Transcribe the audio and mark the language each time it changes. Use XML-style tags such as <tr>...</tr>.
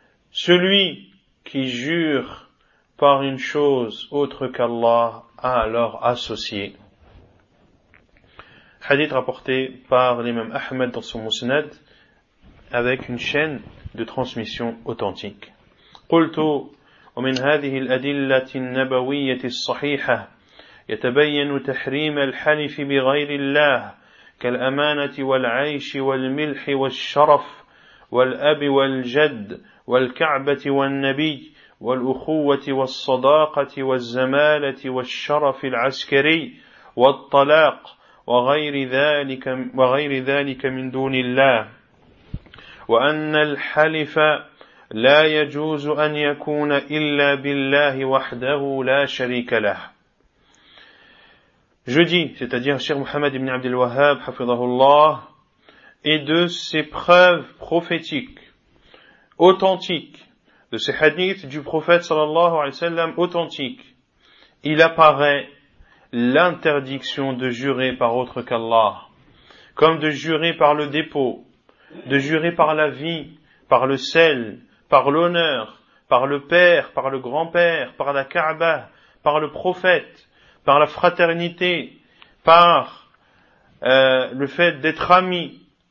<fr>Celui qui jure par une chose autre qu'Allah a alors associé. Hadith rapporté par l'imam Ahmed dans son Musnad avec une chaîne de transmission authentique.</fr> <ar>Qultu wa min hadhihi al-adillati an-nabawiyyati as-sahihah yatabayyanu tahrim al-halif bi ghayri Allah kal-amanati wal-'aysh wal-milh wash-sharaf wal-ab wal-jadd wal-ka'bati wan-nabiy والأخوة والصداقة والزمالة والشرف العسكري والطلاق وغير ذلك من دون الله وأن الحلف لا يجوز أن يكون إلا بالله وحده لا شريك له.</ar> <fr>Jeudi, c'est-à-dire Cheikh Mohamed ibn Abdel Wahhab, hafidhahullah, et de ces preuves prophétiques, authentiques, de ces hadiths du prophète sallallahu alayhi wa sallam authentique, il apparaît l'interdiction de jurer par autre qu'Allah, comme de jurer par le dépôt, de jurer par la vie, par le sel, par l'honneur, par le père, par le grand-père, par la Kaaba, par le prophète, par la fraternité, par le fait d'être ami,</fr>